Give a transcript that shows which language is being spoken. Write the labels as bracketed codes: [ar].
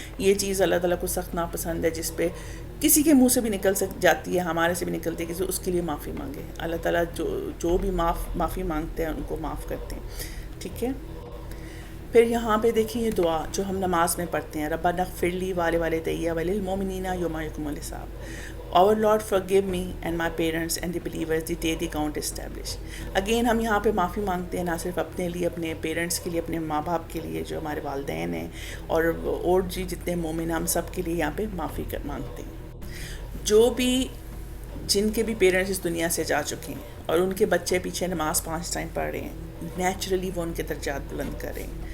[ur] یہ چیز اللہ تعالیٰ کو سخت ناپسند ہے, جس پہ کسی کے منہ سے بھی نکل جاتی ہے, ہمارے سے بھی نکلتی ہے, کسی اس کے لیے معافی مانگے. اللہ تعالیٰ جو بھی معافی مانگتے ہیں ان کو معاف کرتے ہیں. ٹھیک ہے. پھر یہاں پہ دیکھیں یہ دعا جو ہم نماز میں پڑھتے ہیں, ربنا اغفر لی ولوالدی وللمؤمنین یوم یقوم الحساب. [en] Our Lord forgive me and my parents and the believers the day the count established. [ur] Again ہم یہاں پہ معافی مانگتے ہیں, نہ صرف اپنے لیے, اپنے پیرنٹس کے لیے, اپنے ماں باپ کے لیے جو ہمارے والدین ہیں, اور جی جتنے مومن ہم سب کے لیے یہاں پہ معافی مانگتے ہیں. جو بھی جن کے بھی پیرنٹس اس دنیا سے جا چکے ہیں اور ان کے بچے پیچھے نماز 5 ٹائم پڑھ رہے ہیں, نیچرلی وہ ان کے درجات بلند کریں.